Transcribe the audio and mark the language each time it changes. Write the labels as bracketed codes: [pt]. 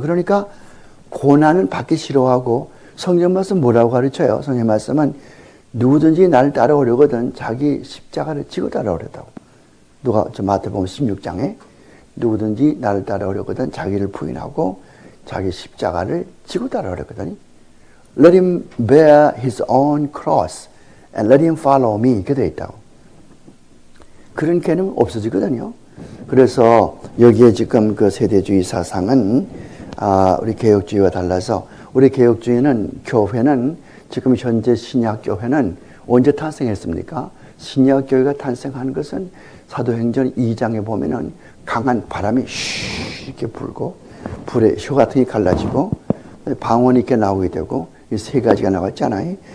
[ko] 그러니까 고난은 받기 싫어하고 성경 말씀 뭐라고 가르쳐요? 성경 말씀은 누구든지 나를 따라오려거든 자기 십자가를 지고 따라오려다고. 누가 마태복음 16장에 누구든지 나를 따라오려거든 자기를 부인하고 자기 십자가를 지고 따라오려거든. [en] Let him bear his own cross and let him follow me. [ko] 이렇게 되어 있다고. 그런 개념은 없어지거든요. 그래서 여기에 지금 그 세대주의 사상은 우리 개혁주의와 달라서 우리 개혁주의는 교회는 지금 현재 신약교회는 언제 탄생했습니까? 신약교회가 탄생한 것은 사도행전 2장에 보면은 강한 바람이 슈 이렇게 불고 불에 효 같은 게 갈라지고 방언이 이렇게 나오게 되고 이 세 가지가 나왔잖아요.